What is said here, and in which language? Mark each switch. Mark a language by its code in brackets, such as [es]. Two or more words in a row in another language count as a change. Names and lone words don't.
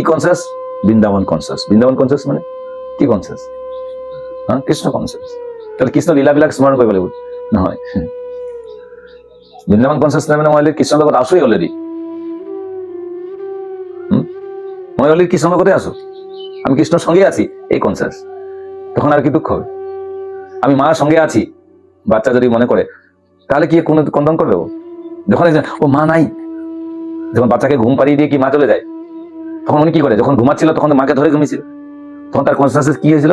[as] কনচিয়াছ বৃন্দাবন কনচিয়াছ। বৃন্দাবন কনচিয়াছ মানে কি কনচিয়াছ? কৃষ্ণ কনচিয়াছ। তাহলে কৃষ্ণ লীলাবিলাক স্মৰণ কৰিব লাগিব নহয়? বৃন্দাবন কনচিয়াছ নাই মানে মই কৃষ্ণৰ লগত আছোই অলৰেডি। মই অলৰেডি কৃষ্ণৰ লগতে আছো, [bn] আমি কৃষ্ণৰ সঙ্গে আছি, [as] এই কনচিয়াছ। [bn] তখন আর কি দুঃখ হবে? আমি মার সঙ্গে আছি, বাচ্চা যদি মনে করে, তাহলে কি কোনো কন্দন করবে? যখন ও মা নাই, যখন বাচ্চাকে ঘুম পাড়িয়ে দিয়ে কি মা চলে যায়, তখন উনি কি করে? যখন ঘুমাচ্ছিল তখন মাকে ধরে ঘুমিয়েছিল, তখন তার কনসিয়াসনেস কি হয়েছিল?